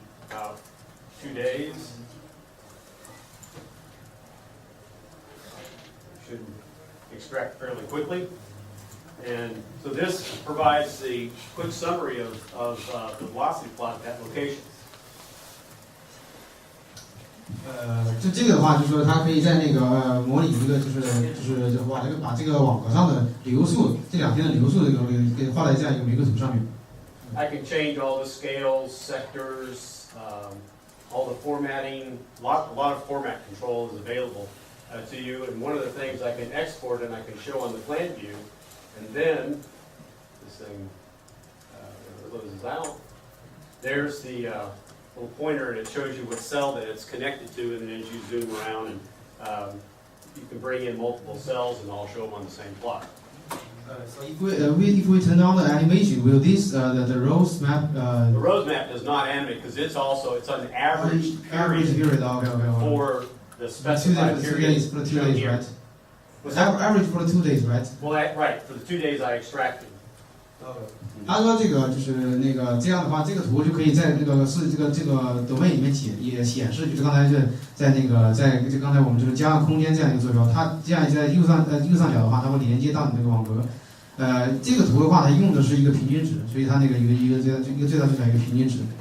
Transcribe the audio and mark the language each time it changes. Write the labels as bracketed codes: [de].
[en] About 2 days. Should extract fairly quickly. And so this provides the quick summary of the velocity plot at that location. [zh] 就这个的话，就是说它可以在那个模拟一个就是把这个网格上的流速，这2天的流速给画在这样一个维格图上面。 [en] I can change all the scales, sectors, all the formatting. A lot of format control is available to you. And one of the things I can export and I can show on the plan view. And then this thing closes out. There's the little pointer, and it shows you what cell that it's connected to. And then as you zoom around, and you can bring in multiple cells, and I'll show them on the same plot. So if we turn on the animation, will this the rows map? The rows map does not animate because it's an average period okay. for the specified period. For the 2 days, right? Average for the 2 days, right? Well, right. For the 2 days I extracted. [zh] 他说这个就是那个这样的话，这个图就可以在这个 domain 里面也显示，就是刚才是在就刚才我们就是加上空间这样一个坐标，它这样在右上角的话，它会连接到你这个网格。这个图的话，它用的是一个平均值，所以它那个一个最大最小一个平均值。